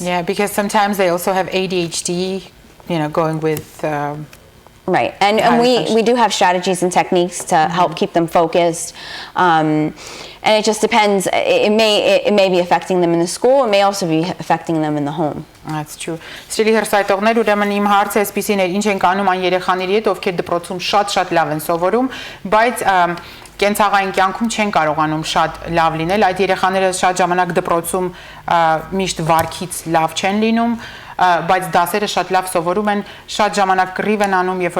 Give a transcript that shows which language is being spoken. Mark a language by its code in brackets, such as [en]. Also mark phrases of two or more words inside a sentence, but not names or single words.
[en] Yeah, because sometimes they also have ADHD, going with right, and we do have strategies and techniques to help keep them focused, and it just depends. It may be affecting them in the school. It may also be affecting them in the home. That's true. [hy] Սիրելի հեռուստայտողներ, ուրեմն իմ հարցը այսպեսին էր, ինչ ենք անում այն երեխաների հետ, ովքեր դպրոցում շատ լավ են սովորում, բայց կենցաղային կյանքում չեն կարողանում շատ լավ լինել, այդ երեխաները շատ ժամանակ դպրոցում միշտ վարքից լավ չեն լինում, բայց դասերը շատ լավ սովորում են, շատ ժամանակ կռիվ են անում, երբ որ